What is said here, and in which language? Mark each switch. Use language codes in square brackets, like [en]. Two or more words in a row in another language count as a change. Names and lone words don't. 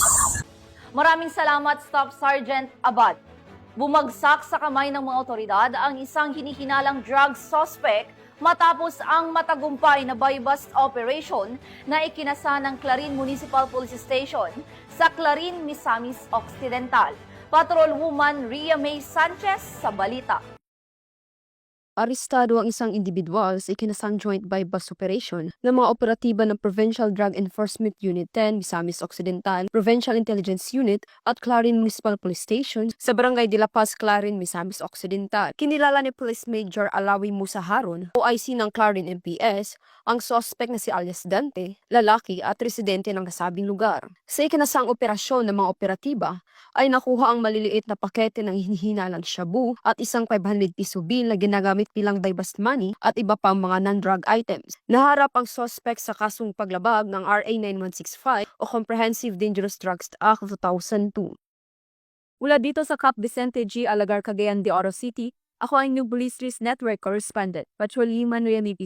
[tl] Maraming salamat, Staff Sergeant Abad. Bumagsak sa kamay ng mga otoridad ang isang hinihinalang drug suspect matapos ang matagumpay na [en] buy-bust operation [tl] na ikinasa ng Clarin Municipal Police Station sa Clarin, Misamis Occidental. Patrolwoman Ria May Sanchez sa balita. Arestado ang isang individual sa ikinasang [en] joint buy-bust operation [tl] ng mga operatiba ng Provincial Drug Enforcement Unit 10, Misamis Occidental, Provincial Intelligence Unit at Clarin Municipal Police Station sa Barangay de la Paz, Clarin, Misamis Occidental. Kinilala ni Police Major Alawi Musa Haron, OIC ng Clarin MPS, ang suspect na si alias Dante, lalaki at residente ng nasabing lugar. Sa ikinasang operasyon ng mga operatiba, ay nakuha ang maliliit na pakete ng hinihinalang shabu at isang 500 piso bill na ginagamit bilang [en] buy-bust money [tl] at iba pang mga [en] non-drug items. [tl] Naharap ang suspect sa kasong paglabag ng RA 9165 o Comprehensive Dangerous Drugs Act of 2002. Mula dito sa Cap Vicente G. Alagar, Cagayan de Oro City, ako ang New Police News Network Correspondent, Patrolman Remy P.